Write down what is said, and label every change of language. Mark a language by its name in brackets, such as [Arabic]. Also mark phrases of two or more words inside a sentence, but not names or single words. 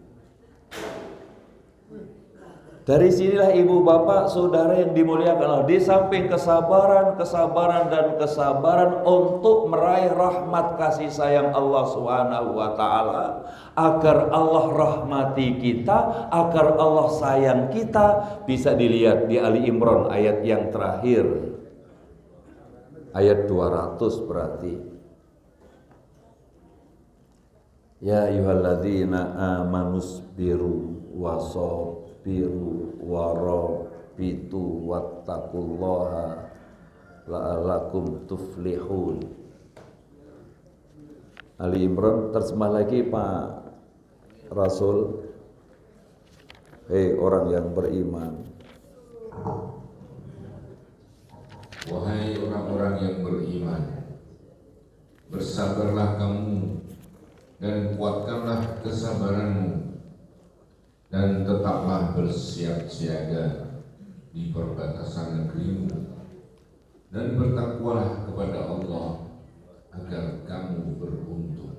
[Indonesian] Dari sinilah ibu bapak saudara yang dimuliakan Allah, di samping kesabaran dan kesabaran untuk meraih rahmat kasih sayang Allah [Arabic] سبحانه وتعالى, [Indonesian] agar Allah rahmati kita, agar Allah sayang kita, bisa dilihat di Ali Imran ayat yang terakhir. Ayat 200 berarti. [Arabic] يا أيها الذين آمنوا اصبروا وصابروا ورابطوا واثبتوا واتقوا الله لعلكم تفلحون. [Indonesian] Ali Imran terjemah lagi Pak Rasul. Hei orang yang beriman, wahai orang-orang yang beriman, bersabarlah kamu dan kuatkanlah kesabaranmu, dan tetaplah bersiap siaga di perbatasan negerimu, dan bertakwalah kepada Allah agar kamu beruntung.